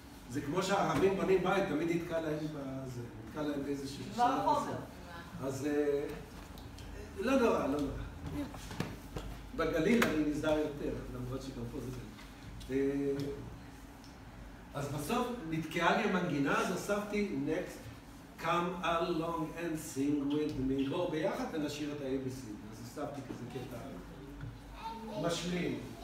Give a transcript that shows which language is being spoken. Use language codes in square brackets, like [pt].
[he] זה כמו שהערבים בנים בית, תמיד נתקע להם בזה, נתקע להם באיזשהו דבר החומר. אז לא נורא, לא נורא. בגליל אני נזהר יותר, למרות שגם פה זה. אז בסוף נתקעה לי המנגינה, אז הוספתי next. [en] Come along and sing with me. [he] בואו ביחד ונשאיר את ה-ABC. אז הוספתי כזה קטע משלים.